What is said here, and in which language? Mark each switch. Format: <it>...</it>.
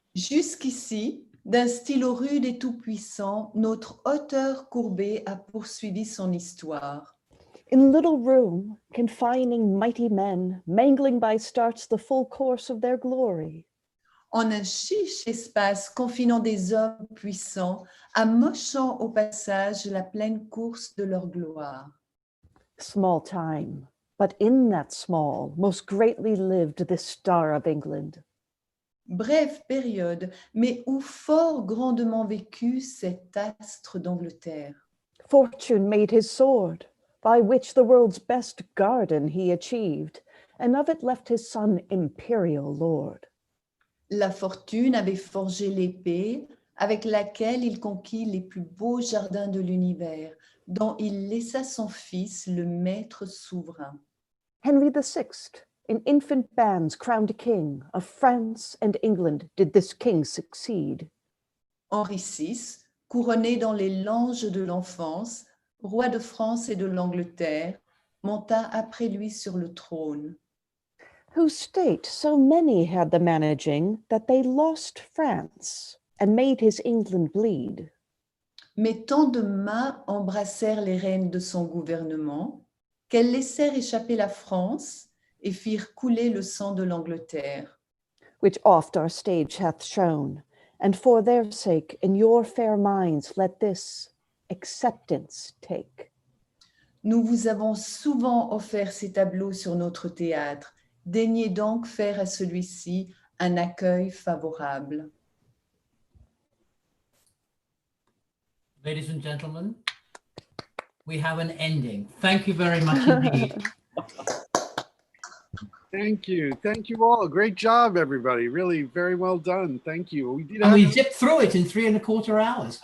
<fr>Jusqu'ici, d'un stylo rude et tout-puissant, notre auteur courbé a poursuivi son histoire.</fr> <en>In little room, confining mighty men, mangling by starts the full course of their glory.</en> <fr>En un chiche espace confinant des hommes puissants, amochant au passage la pleine course de leur gloire.</fr> <en>Small time, but in that small, most greatly lived this star of England.</en> <fr>Brève période, mais où fort grandement vécu cet astre d'Angleterre.</fr> <en>Fortune made his sword, by which the world's best garden he achieved, and of it left his son imperial lord.</en> <fr>La fortune avait forgé l'épée avec laquelle il conquit les plus beaux jardins de l'univers, dont il laissa son fils le maître souverain.</fr> <en>Henry VI, in infant bands crowned king of France and England, did this king succeed.</en> <fr>Henri VI, couronné dans les langes de l'enfance, roi de France et de l'Angleterre, monta après lui sur le trône.</fr> <en>Whose state so many had the managing that they lost France and made his England bleed.</en> <fr>Mais tant de mains embrassèrent les rênes de son gouvernement qu'elles laissèrent échapper la France et firent couler le sang de l'Angleterre.</fr> <en>Which oft our stage hath shown, and for their sake in your fair minds let this acceptance take.</en> <fr>Nous vous avons souvent offert ces tableaux sur notre théâtre. Daignez donc faire à celui-ci un accueil favorable.</fr> <en>Ladies and gentlemen, we have an ending. Thank you very much indeed. Thank you. Thank you all. Great job, everybody. Really very well done. Thank you. We did And we zipped through it in 3¼ hours.</en>